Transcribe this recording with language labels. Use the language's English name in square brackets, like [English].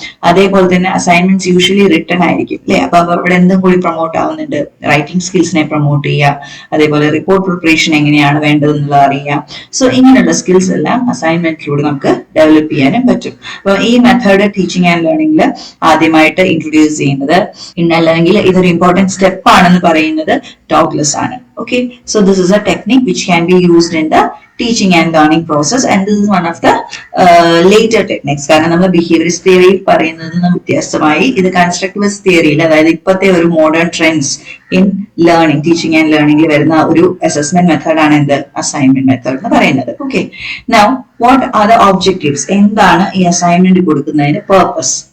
[Malayalam] അതേപോലെ തന്നെ assignments usually written ആയിരിക്കും അല്ലെ. അപ്പൊ അവിടെ എന്തും കൂടി പ്രൊമോട്ട് ആവുന്നുണ്ട്, റൈറ്റിംഗ് സ്കിൽസിനെ പ്രൊമോട്ട് ചെയ്യുക, അതേപോലെ റിപ്പോർട്ട് പ്രിപ്പറേഷൻ എങ്ങനെയാണ് വേണ്ടതെന്നുള്ളത് അറിയുക. സോ ഇങ്ങനെയുള്ള സ്കിൽസ് എല്ലാം അസൈൻമെന്റിലൂടെ നമുക്ക് ഡെവലപ്പ് ചെയ്യാനും പറ്റും. അപ്പൊ ഈ മെത്തേഡ് ടീച്ചിങ് ആൻഡ് ലേണിംഗിൽ ആദ്യമായിട്ട് ഇൻട്രൊഡ്യൂസ് ചെയ്യുന്നത് അല്ലെങ്കിൽ ഇതൊരു ഇമ്പോർട്ടന്റ് സ്റ്റെപ്പ് ആണെന്ന് പറയുന്നത് ടോഗ്ലെസ് ആണ്. [English] Okay, so this is a technique which can be used in the teaching and learning process, and this is one of the later techniques. [Malayalam] കാരണം നമ്മൾ ബിഹേവിയറിസ്റ്റ് തിയറിയിൽ പറയുന്നത് വ്യത്യസ്തമായി ഇത് കൺസ്ട്രക്റ്റിവിസ്റ്റ് തിയറിയിൽ, അതായത് ഇപ്പോഴത്തെ ഒരു modern trends in learning, teaching and ലേണിംഗിൽ വരുന്ന ഒരു അസസ്മെന്റ് മെത്തേഡാണ് എന്ത്, അസൈൻമെന്റ് മെത്തേഡ് എന്ന് പറയുന്നത്. Okay, [English] now what are the objectives, [Malayalam] എന്താണ് ഈ അസൈൻമെന്റ് കൊടുക്കുന്നതിന്റെ പർപ്പസ്?